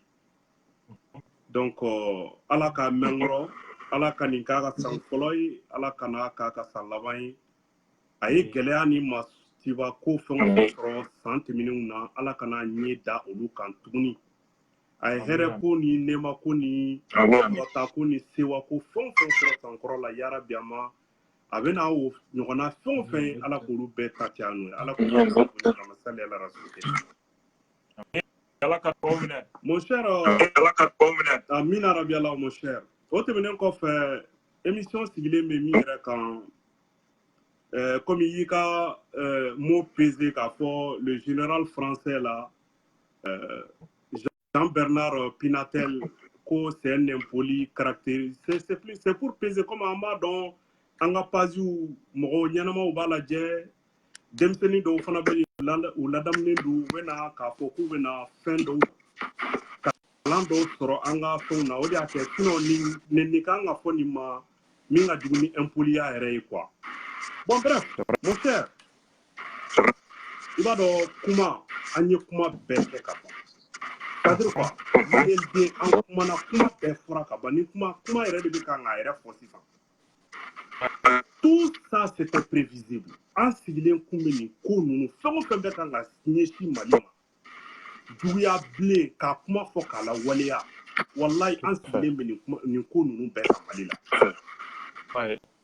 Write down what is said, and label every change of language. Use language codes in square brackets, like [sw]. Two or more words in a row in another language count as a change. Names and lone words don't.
[bm] donc ala ka mɛn kɔrɔ ala ka nin k'a ka san fɔlɔ ye ala ka n'a k'a ka san laban ye a ye gɛlɛya ni masiba ko fɛn o fɛn sɔrɔ san tɛmɛnenw na ala ka n'a ɲɛ da olu kan tuguni a ye hɛrɛ ko ni nɛɛma ko ni wata ko ni sewa ko fɛn o fɛn sɔrɔ sankɔrɔ la yarabi a ma a bɛ n'a o ɲɔgɔnna fɛn o fɛn ala k'olu bɛɛ ta caya n'o ye ala k'olu sali ala rasuli [fr] mon cher [bm] amin arabi ala mon cher o tɛmɛnen kɔfɛ émission sigilen bɛ min yɛrɛ kan comme i y'i ka [fr] mot pesé [bm] k'a fɔ [fr] le général français là [bm] Jean-Bernard Pinatel ko [fr] c'est un impoli caractérisé c'est pour peser comme [bm] an b'a dɔn an ka page mɔgɔ ɲɛnamaw b'a lajɛ denmisɛnnin dɔw fana bɛ u ladamunen don u bɛna k'a fɔ k'u bɛna fɛn dɔw kalan dɔw sɔrɔ an ka fɛnw na o de y'a kɛ sinon nin kan ka fɔ nin ma min ka jugu ni impoliya yɛrɛ ye [fr] quoi bon bref mon cher [bm] i b'a dɔn kuma an ye kuma bɛɛ kɛ ka ban [fr] c'est-à-dire quoi [bm] maliyɛnden an kumana kuma bɛɛ fɔra ka ban ni kuma yɛrɛ de bɛ kan k'a yɛrɛ fɔ sisan [fr] tout ça c'était prévisible [bm] an sigilen kun bɛ nin ko ninnu fɛn o fɛn bɛ kan ka ɲɛsin Mali ma juguya bilen k'a kuma fɔ k'a lawaleya wallahi an sigilen bɛ nin ko ninnu bɛɛ kan Mali la